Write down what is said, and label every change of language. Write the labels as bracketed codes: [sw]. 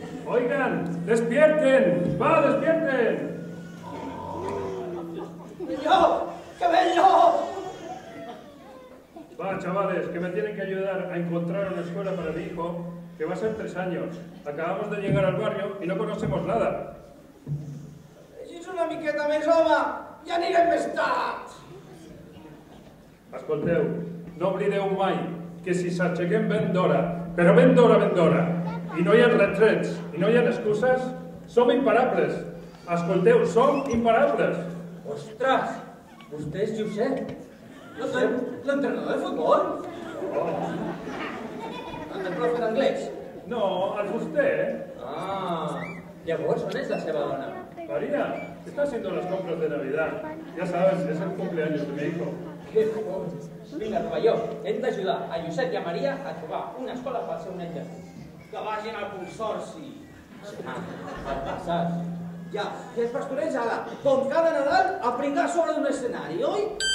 [es] Oigan, despierten. ¡Va, despierten! ¡Bello! ¡Qué bello! Va, chavales, que me tienen que ayudar a encontrar una escuela para mi hijo, que va a ser 3 años. Acabamos de llegar al barrio y no conocemos nada. [ca] Si és una miqueta més, home, ja anirem més tard. Escolteu, no oblideu mai que si s'aixequem ben d'hora, però ben d'hora, i no hi ha retrets, i no hi ha excuses, som imparables. Escolteu, som imparables. Ostres, vostè és Josep, l'entrenador de futbol? El profe d'anglès? No, el fuster, Ah, llavors on és la seva dona? [es] María, está haciendo las compras de Navidad. Ya sabes, es el cumpleaños de mi hijo. [ca] Que bo! Vinga, rovelló, hem d'ajudar a Josep i a Maria a trobar una escola pel seu nen Jesús. Que vagin al consorci. Al passat. Ja, i els pastorets ara, com cada Nadal, a pringar sobre un escenari, oi?